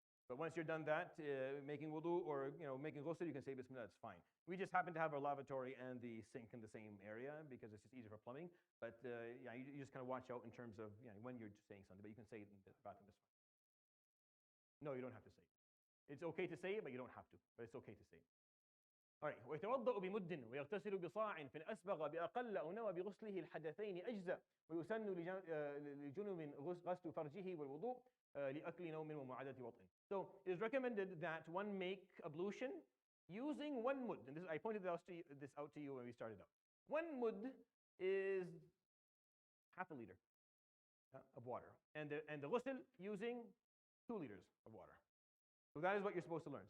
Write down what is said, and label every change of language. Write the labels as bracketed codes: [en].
[en] But once you're done that, making wudu or making ghusl, you can say Bismillah, it's fine. We just happen to have our lavatory and the sink in the same area because it's just easier for plumbing. But you just kind of watch out in terms of when you're saying something, but you can say it in the bathroom, it's fine. No, you don't have to say it. It's okay to say it, but you don't have to. But it's okay to say it. All right. [ar] ويتوضأ بمد ويغتسل بصاع فإن أسبغ بأقل أو نوى بغسله الحدثين أجزأ ويسن لجنب غسل فرجه والوضوء لأكل نوم ومعادة وطئ. [en] So it is recommended that one make ablution using 1 mud. And I pointed this out to you when we started out. 1 mud is half a liter of water, and the ghusl using 2 liters of water. So that is what you're supposed to learn.